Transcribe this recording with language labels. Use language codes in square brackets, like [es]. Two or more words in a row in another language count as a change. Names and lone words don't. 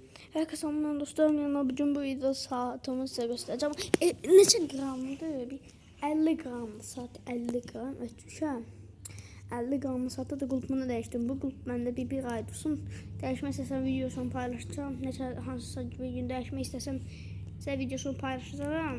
[tr] Herkese selamlar dostlarım, yanına bugün bu video saatimi size göstereceğim. [az] Neçə qramdır? Bir 50 qramdır saat, 50 qram ötmüşəm. 50 qramlı saatda da qulpunu dəyişdim. Bu qulp məndə bir ay dursun. Dəyişmək istəsəm videosunu paylaşacağım. Neçə hansısa bir gün dəyişmək istəsəm sizə videosunu paylaşacağım.